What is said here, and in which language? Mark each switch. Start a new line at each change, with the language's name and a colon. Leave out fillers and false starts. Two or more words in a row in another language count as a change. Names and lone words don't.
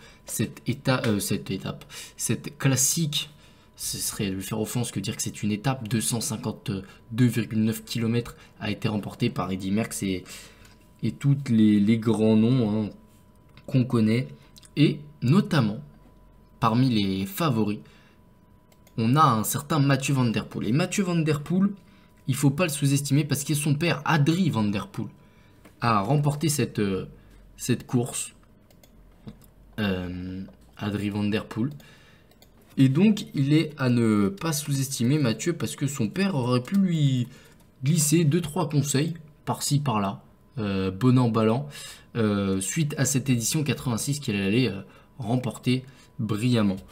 French: Cette classique, ce serait lui faire offense que dire que c'est une étape. 252,9 km a été remportée par Eddy Merckx et tous les grands noms qu'on connaît. Et notamment, parmi les favoris, on a un certain Mathieu van der Poel. Et Mathieu van der Poel, il ne faut pas le sous-estimer parce que son père, Adrie van der Poel, a remporté cette course. Adrie van der Poel. Et donc, il est à ne pas sous-estimer Mathieu parce que son père aurait pu lui glisser 2-3 conseils par-ci, par-là, bon an, ballant, suite à cette édition 86 qu'il allait remporter brillamment.